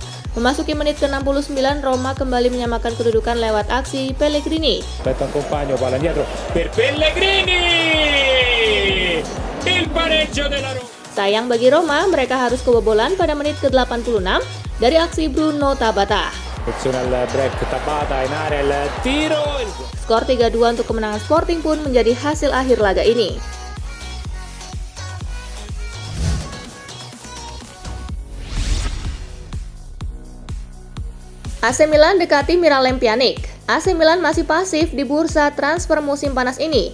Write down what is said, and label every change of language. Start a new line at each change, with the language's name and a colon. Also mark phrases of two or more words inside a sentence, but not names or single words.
Indonesian: Memasuki menit ke-69, Roma kembali menyamakan kedudukan lewat aksi Pellegrini.
Italian: Aspetta un compagno, palla indietro per Pellegrini! Il pareggio della Roma.
Indonesian: Sayang bagi Roma, mereka harus kebobolan pada menit ke-86 dari aksi Bruno Tabata.
Italian: Attenzione al break, Tabata in area, il tiro.
Indonesian: Skor 3-2 untuk kemenangan Sporting pun menjadi hasil akhir laga ini. AC Milan dekati Miralem Pjanic. AC Milan masih pasif di bursa transfer musim panas ini.